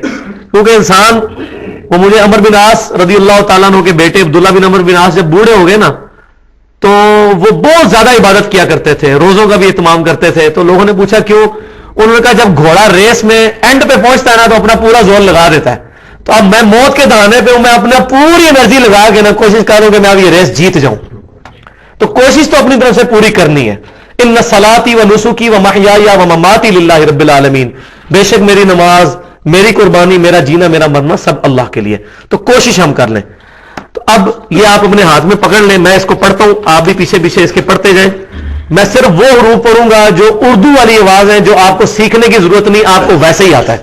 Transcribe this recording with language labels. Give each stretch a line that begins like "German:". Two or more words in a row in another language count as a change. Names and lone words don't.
Urdu: کیونکہ انسان، وہ مجھے عمر بن عاص رضی اللہ تعالیٰ عنہ کے بیٹے عبداللہ بن عمر بن عاص جب بوڑھے ہو گئے نا، تو وہ بہت زیادہ عبادت کیا کرتے تھے، روزوں کا بھی اہتمام کرتے تھے. تو لوگوں نے پوچھا کیوں؟ انہوں نے کہا جب گھوڑا ریس میں اینڈ پہ پہنچتا ہے نا تو اپنا پورا زور لگا دیتا ہے. تو اب میں موت کے دہانے پہ ہوں، میں اپنا پوری انرجی لگا کے نا کوشش کروں کہ میں اب یہ ریس جیت جاؤں. تو کوشش تو اپنی طرف سے پوری کرنی ہے.
Arabic: ان صلاتی و نسکی و محیای و مماتی للہ رب العالمین.
Urdu: بے شک میری نماز، میری قربانی، میرا جینا، میرا مرنا سب اللہ کے لیے. تو کوشش ہم کر لیں. تو اب یہ آپ اپنے ہاتھ میں پکڑ لیں، میں اس کو پڑھتا ہوں، آپ بھی پیچھے پیچھے اس کے پڑھتے جائیں. میں صرف وہ حروف پڑھوں گا جو اردو والی آواز ہیں، جو آپ کو سیکھنے کی ضرورت نہیں، آپ کو ویسے ہی آتا ہے.